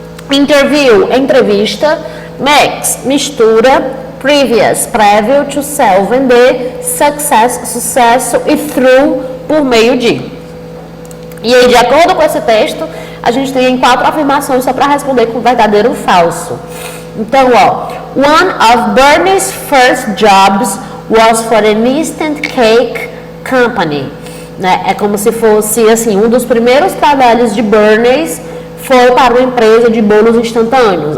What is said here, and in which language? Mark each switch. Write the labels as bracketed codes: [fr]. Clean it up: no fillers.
[pt] interview, entrevista, mix, mistura, previous, prévio, to sell, vender, success, sucesso e through, por meio de. E aí, de acordo com esse texto, a gente tem 4 afirmações só para responder com verdadeiro ou falso. Então, ó, [en] one of Bernays' first jobs was for an instant cake company. [pt] Né? É como se fosse, assim, um dos primeiros trabalhos de Bernays foi para uma empresa de bolos instantâneos.